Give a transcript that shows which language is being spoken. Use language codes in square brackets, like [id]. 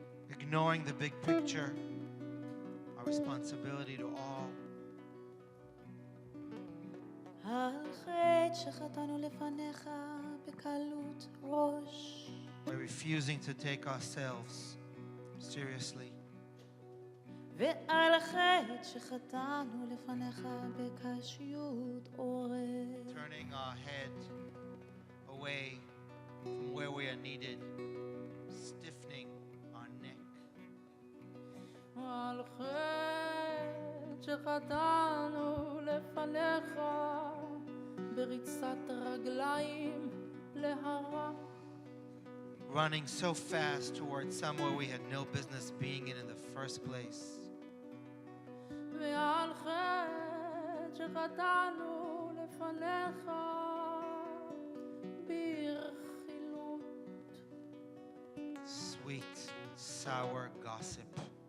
[en] ignoring the big picture, our responsibility to all, [he] על חטא שחטאנו לפניך בקלות ראש. [en] by refusing to take ourselves seriously, [he] ועל החטא שחטאנו לפניך בקשיות עורף. [en] turning our head away from where we are needed, stiffening our neck, [he] על חטא שחטאנו לפניך בריצת רגליים להרע. [en] running so fast towards somewhere we had no business being in the first place, [he] ועל חטא שחטאנו לפניך ברכילות. [en] sweet, sour gossip,